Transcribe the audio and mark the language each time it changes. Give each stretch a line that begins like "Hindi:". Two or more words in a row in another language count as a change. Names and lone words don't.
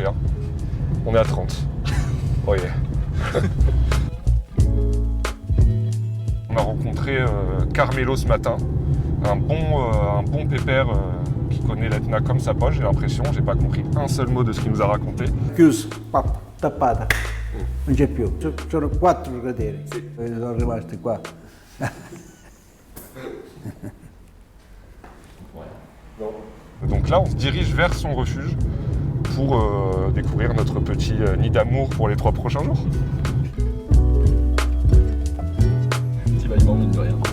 French: Hein. On est à 30.
English: Oh yeah.
French: On a rencontré Carmelo ce matin, un bon pépère qui connaît l'Etna comme sa poche, j'ai l'impression. J'ai pas compris un seul mot de ce qu'il nous a raconté.
Italian: Chiuso, pappa, tappata, non c'è più. Sono 4 crateri, sono rimasti qua.
French: Donc là, on se dirige vers son refuge pour découvrir notre petit nid d'amour pour les 3 prochains jours. Petit bâillement, mine de rien.